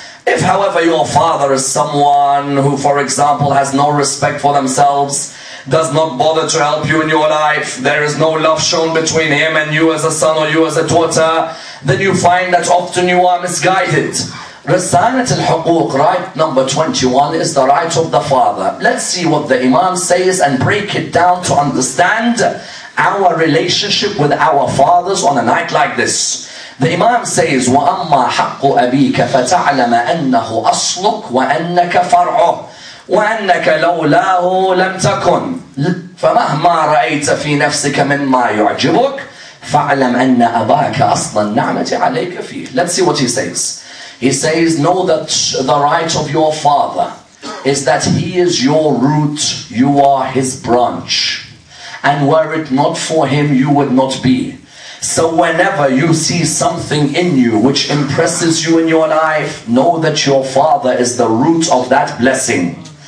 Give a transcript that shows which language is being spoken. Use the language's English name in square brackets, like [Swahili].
[English] If, however, your father is someone who, for example, has no respect for themselves, does not bother to help you in your life, there is no love shown between him and you as a son or you as a daughter, then you find that often you are misguided. Risalat al-Huquq, right number 21, is the right of the father. Let's see what the Imam says and break it down to understand our relationship with our fathers on a night like this. The Imam says, [Arabic] وَأَمَّا حَقُّ أَبِيكَ فَتَعْلَمَ أَنَّهُ أَصْلُكَ وَأَنَّكَ فَرْعُهُ وَأَنَّكَ لَوْلَاهُ لَمْ تَكُنْ فَمَهْمَا رَأَيْتَ فِي نَفْسِكَ مِمَّا يُعْجِبُكَ فَاعْلَمْ أَنَّ أَبَاكَ أَصْلَ النَّعْمَةِ عَلَيْكَ فِيهِ. [English] Let's see what he says. He says, know that the right of your father is that he is your root, you are his branch. And were it not for him, you would not be. So whenever you see something in you which impresses you in your life, know that your father is the root of that blessing.